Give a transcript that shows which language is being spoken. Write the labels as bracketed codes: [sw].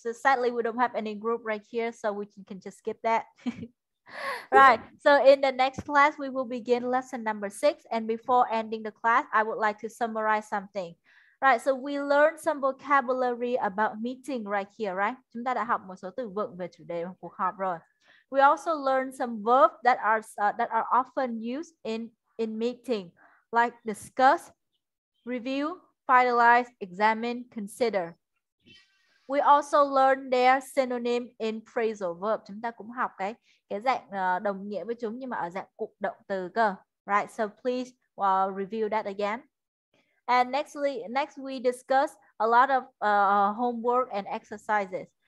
[en] So sadly, we don't have any group right here, so we can just skip that. Right. So in the next class, we will begin lesson number 6. And before ending the class, I would like to summarize something. Right. So we learned some vocabulary about meeting right here, right? [vi] Chúng ta đã học một số từ vựng về chủ đề cuộc họp rồi. [en] We also learned some verbs that are often used in meeting, like discuss, review, finalize, examine, consider. We also learn their synonym in phrasal verb. [vi] Chúng ta cũng học cái dạng đồng nghĩa với chúng nhưng mà ở dạng cụm động từ cơ. [en] Right, so please review that again. And next we discuss a lot of homework and exercises.